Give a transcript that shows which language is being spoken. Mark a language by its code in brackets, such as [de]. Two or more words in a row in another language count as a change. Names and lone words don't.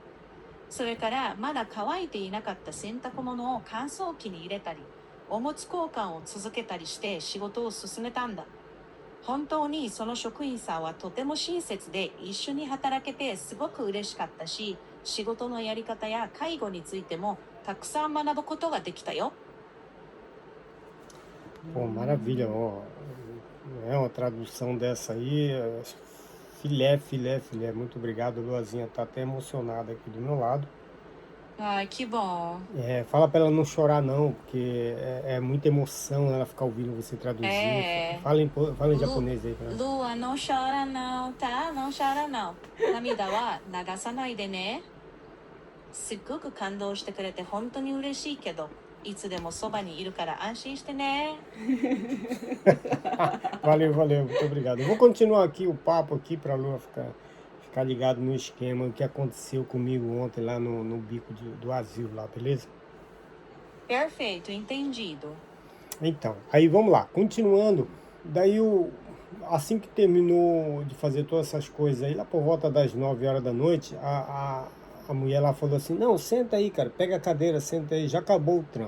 [ja] それからまだ乾いていなかった洗濯物を乾燥機に入れたり、おむつ交換を続けたりして仕事を進めたんだ。本当にその職員さんはとても親切で一緒に働けてすごく嬉しかったし、仕事のやり方や介護についてもたくさん学ぶことができたよ。 [pt] Pô, maravilha, ó. É uma tradução dessa aí, filé, filé, filé. Muito obrigado, Luazinha. Tá até emocionada aqui do meu lado. Ai, que bom. Fala pra ela não chorar não, porque é muita emoção ela ficar ouvindo você traduzir. É. Fala em japonês aí pra ela. [ja] ルアのシャラナウタのシャラナウ。涙は流さないでね。すっごく感動してくれて本当に嬉しいけど、いつでもそばにいるから安心してね。 [pt] Valeu, valeu, muito obrigado. Eu vou continuar aqui o papo aqui pra Lua ficar ligado no esquema, o que aconteceu comigo ontem lá no bico do asilo lá, beleza? Perfeito, entendido. Então, aí vamos lá, continuando. Daí, assim que terminou de fazer todas essas coisas aí, lá por volta das 9 horas da noite, a mulher lá falou assim: Não, senta aí, cara, pega a cadeira, senta aí, já acabou o trampo.